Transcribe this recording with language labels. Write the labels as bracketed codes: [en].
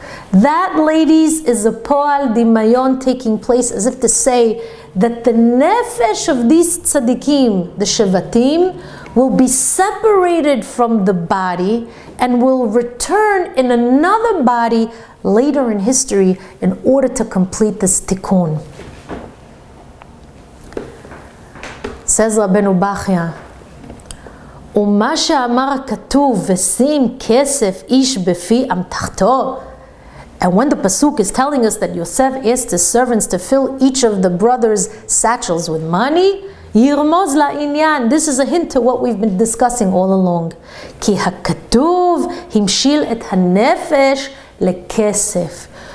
[en] That, ladies, is a po'al dimayon taking place, as if to say that the nefesh of these tzaddikim, the shevatim, will be separated from the body and will return in another body later in history in order to complete this tikkun. Says Rabbeinu Bachya, [he] ומה שאמר הכתוב, ושים כסף איש בפי אמתחתו, [en] And when the Pasuk is telling us that Yosef asked his servants to fill each of the brothers' satchels with money, [he] Yirmoz la'inyan, [en] this is a hint to what we've been discussing all along. [he] Ki hakatuv himshil et hanefesh lekesef.